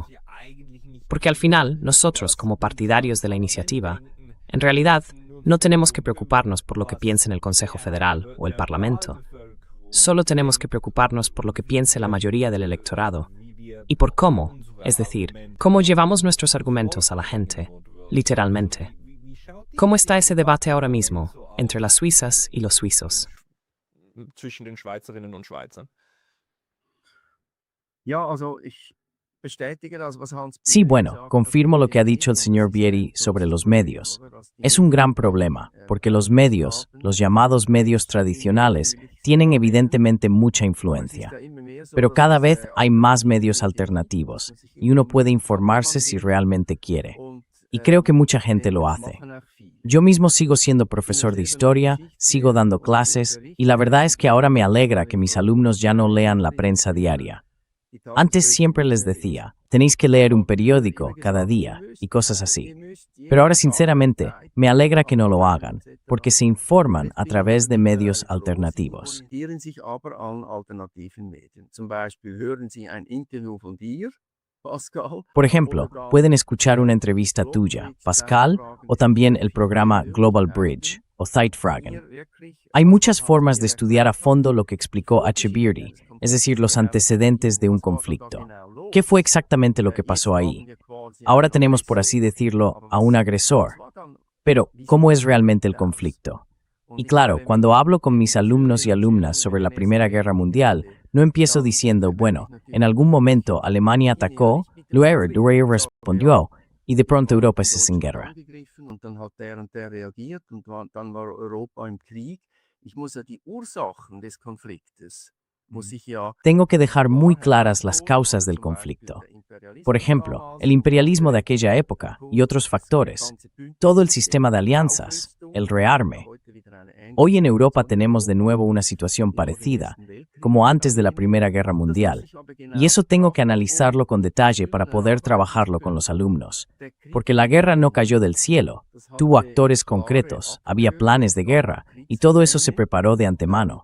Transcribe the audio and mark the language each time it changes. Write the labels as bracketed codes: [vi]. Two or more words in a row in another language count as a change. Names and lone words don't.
[es] Porque al final, nosotros, como partidarios de la iniciativa, en realidad no tenemos que preocuparnos por lo que piense el Consejo Federal o el Parlamento. Solo tenemos que preocuparnos por lo que piense la mayoría del electorado y por cómo, es decir, cómo llevamos nuestros argumentos a la gente, literalmente. ¿Cómo está ese debate ahora mismo entre las suizas y los suizos? [de] Zwischen den Schweizerinnen und Schweizern. Ja, also ich bestätige das, was Hans. [es] Sí, bueno, confirmo lo que ha dicho el señor Vieri sobre los medios. Es un gran problema, porque los medios, los llamados medios tradicionales, tienen evidentemente mucha influencia. Pero cada vez hay más medios alternativos, y uno puede informarse si realmente quiere. Y creo que mucha gente lo hace. Yo mismo sigo siendo profesor de historia, sigo dando clases, y la verdad es que ahora me alegra que mis alumnos ya no lean la prensa diaria. Antes siempre les decía, tenéis que leer un periódico cada día y cosas así. Pero ahora sinceramente me alegra que no lo hagan, porque se informan a través de medios alternativos. [de] Orientieren sich aber an alternativen Medien. Zum Beispiel hören Sie ein Interview von dir Pascal. [es] Por ejemplo, pueden escuchar una entrevista tuya, Pascal, o también el programa Global Bridge, o Zeitfragen. Hay muchas formas de estudiar a fondo lo que explicó H. Beardy, es decir, los antecedentes de un conflicto. ¿Qué fue exactamente lo que pasó ahí? Ahora tenemos, por así decirlo, a un agresor. Pero, ¿cómo es realmente el conflicto? Y claro, cuando hablo con mis alumnos y alumnas sobre la Primera Guerra Mundial, no empiezo diciendo, bueno, en algún momento Alemania atacó, luego respondió, y de pronto Europa es en guerra. [de] Und dann hat der und der reagiert und dann war Europa im Krieg. Ich muss ja die Ursachen des Konfliktes, muss ich ja [es] Tengo que dejar muy claras las causas del conflicto. Por ejemplo, el imperialismo de aquella época y otros factores, todo el sistema de alianzas, el rearme. Hoy en Europa tenemos de nuevo una situación parecida, como antes de la Primera Guerra Mundial, y eso tengo que analizarlo con detalle para poder trabajarlo con los alumnos, porque la guerra no cayó del cielo, tuvo actores concretos, había planes de guerra, y todo eso se preparó de antemano.